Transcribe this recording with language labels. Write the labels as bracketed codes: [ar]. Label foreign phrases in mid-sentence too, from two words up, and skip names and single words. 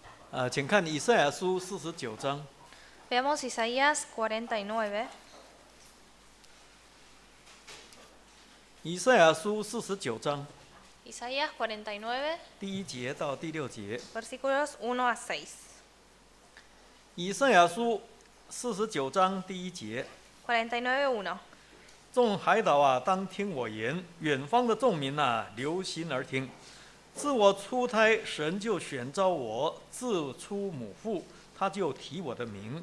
[zh] 请看以赛亚书49章。 [es] Veamos Isaías 49. [zh] 以赛亚书49章 [es] Isaías 49, [zh] 第1节到第6节。 [es] versículos 1 a 6. [zh] 以赛亚书49章第1节。 49:1. 众海岛啊，当听我言；远方的众民啊，留心而听。自我出胎，神就选召我；自出母腹，他就提我的名。